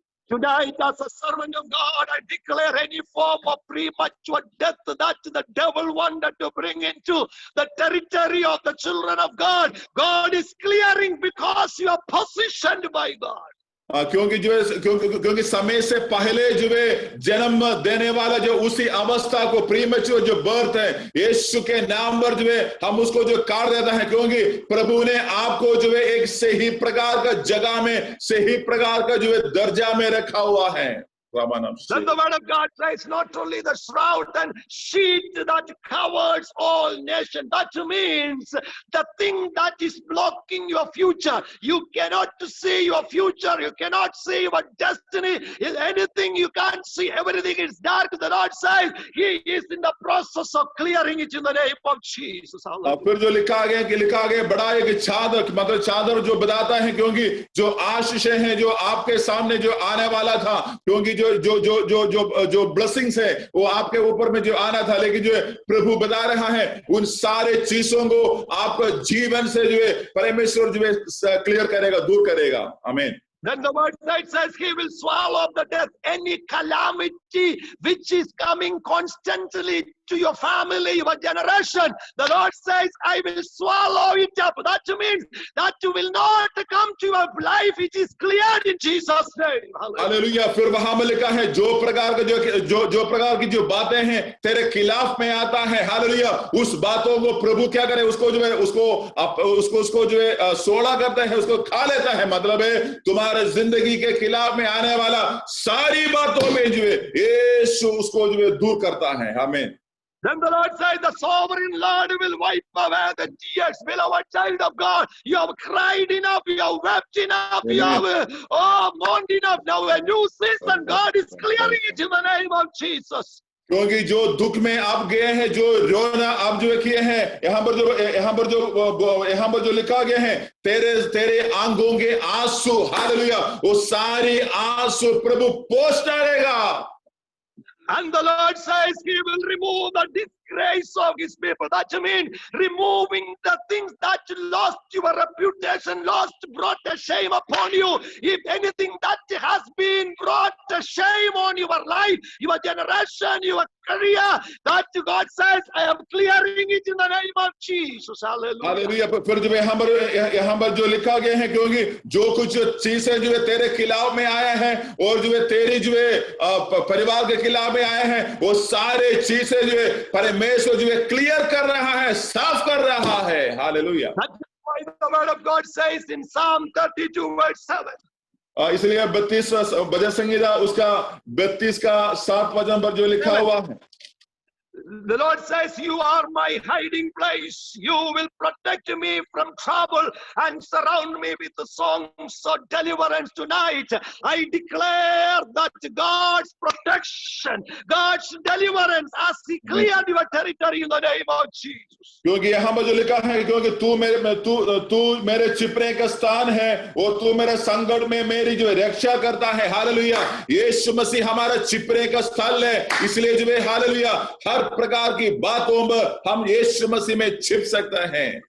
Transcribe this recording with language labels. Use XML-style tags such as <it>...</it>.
<en>Tonight, as a servant of God, I declare any form of premature death that the devil wanted to bring into the territory of the children of God, God is clearing because you are positioned by God.</en> <hi>क्योंकि समय से पहले जो है जन्म देने वाला जो उसी अवस्था को प्रीमेच्योर जो बर्थ है, यीशु के नाम पर जो है हम उसको जो काट देता है, क्योंकि प्रभु ने आपको जो है एक सही प्रकार का जगह में, सही प्रकार का जो है दर्जा में रखा हुआ है।</hi> <en>Then the word of God says not only the shroud and sheet that covers all nations. That means the thing that is blocking your future. You cannot see your future. You cannot see your destiny. Anything you can't see. Everything is dark. The Lord says He is in the process of clearing it in the name of Jesus.</en> <hi>फिर जो लिखा गया बड़ा एक चादर, मतलब चादर जो बताता है, क्योंकि जो आशीषें हैं जो आपके सामने जो आने वाला था, क्योंकि जो ब्लेसिंग्स है वो आपके ऊपर में जो आना था, लेकिन जो प्रभु बता रहा है उन सारे चीजों को आपका जीवन से जो है परमेश्वर जो है क्लियर करेगा, दूर करेगा। आमीन।</hi> <en>Then the word says He will swallow up the death, any calamity which is coming constantly to your family, your generation, the Lord says, I will swallow it up. That means that you will not come to your life. It is cleared in Jesus' name.</en> <hi>Hallelujah. फिर वहां में लिखा है जो प्रकार का जो प्रकार की जो बातें हैं तेरे खिलाफ में आता है, हालेलुया, उस बातों को प्रभु क्या करे, उसको जो है उसको जो है सोड़ा करता है, उसको खा लेता है। मतलब है तुम्हारे जिंदगी के खिलाफ में आने वाला सारी बातों में जो है यीशु उसको जो है दूर करता है। आमीन।</hi> <en>Then the Lord says, the sovereign Lord will wipe away the tears. Beloved child of God, you have cried enough, you have wept enough, you have mourned enough. Now a new season, God is clearing it in the name of Jesus.</en> <hi>क्योंकि जो दुख में आप गए हैं, जो रोना आप जो किए हैं, यहाँ पर जो लिखा गया है, तेरे आंखों के आंसू, हालेलुया, वो सारी आंसू प्रभु पोंछ डालेगा।</hi> <en>And the Lord says He will remove the disgrace of His people. That means removing the things that lost your reputation, brought a shame upon you. If anything that has been brought a shame on your life, your generation, your career, that God says, I am clearing it in the name of Jesus. Hallelujah.</en> <hi>Hallelujah. फिर जो यहाँ पर जो लिखा गया है, क्योंकि जो कुछ चीजें जो है तेरे खिलाफ में आया है और जो है तेरी जो है परिवार के खिलाफ में आया है, वो सारे चीजें जो है परमेश्वर जो है क्लियर कर रहा है, साफ कर रहा है। Hallelujah.</hi> <en>That's why the word of God says in Psalm 32 verse 7.</en> <hi>इसलिए 32 भजन संहिता उसका 32 का 7 वचन पर जो लिखा हुआ है,</hi> <en>The Lord says, you are my hiding place. You will protect me from trouble and surround me with the songs of deliverance tonight. I declare that God's protection, God's deliverance as He cleared your territory in the name of Jesus.</en> <hi>क्योंकि यहाँ पर जो लिखा है, क्योंकि तू मेरे छिपने का स्थान है और तू मेरे संकट में मेरी जो रक्षा करता है। हालेलुया। यीशु मसीह हमारा छिपने का स्थल है, इसलिए जो है हालेलुया हर प्रकार की बातों में हम यीशु मसीह में छिप सकते हैं।</hi>